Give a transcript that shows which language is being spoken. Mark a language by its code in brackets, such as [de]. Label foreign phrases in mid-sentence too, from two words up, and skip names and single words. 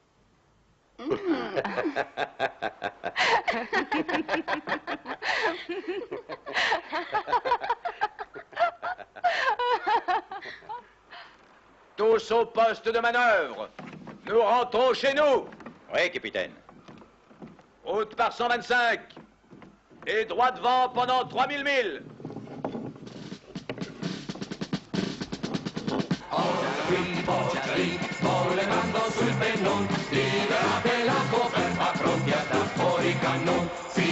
[fr] Tous au poste de manœuvre. Nous rentrons chez nous. Oui, capitaine. Route par 125. Et droit devant pendant 3000 milles. [it] Poggiali, volemando sul pennone, liberate la coperta, pronti a dar fuori i cannoni.